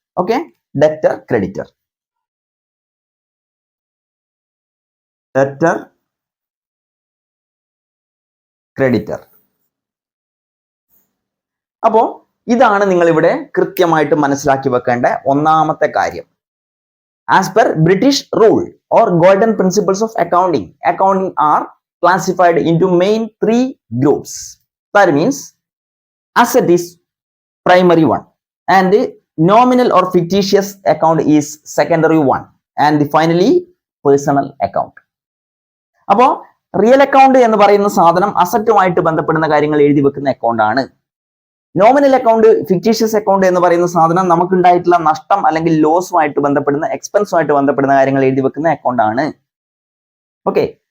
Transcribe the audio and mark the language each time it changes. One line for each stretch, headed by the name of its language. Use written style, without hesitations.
English: Okay, debtor, creditor, debtor, creditor.
Malayalam: അപ്പോ ഇതാണ് നിങ്ങൾ ഇവിടെ കൃത്യമായിട്ട് മനസ്സിലാക്കി വെക്കേണ്ട ഒന്നാമത്തെ കാര്യം.
English: As per British rule or golden principles of accounting are classified into main 3 groups. That means asset is primary one, and the nominal or fictitious account is secondary one, and finally personal account.
Malayalam: അപ്പോൾ real account എന്ന് പറയുന്ന സാധനം അസറ്റുമായിട്ട് ബന്ധപ്പെടുന്ന കാര്യങ്ങൾ എഴുതി വെക്കുന്ന account ആണ്. Nominal account, fictitious account എന്ന് പറയുന്ന സാധനം നമുക്കുണ്ടായിട്ടുള്ള നഷ്ടം അല്ലെങ്കിൽ ലോസുമായിട്ട് ബന്ധപ്പെടുന്ന, എക്സ്പെൻസുമായിട്ട് ബന്ധപ്പെടുന്ന കാര്യങ്ങൾ എഴുതി വെക്കുന്ന അക്കൗണ്ട് ആണ്. ഓക്കെ.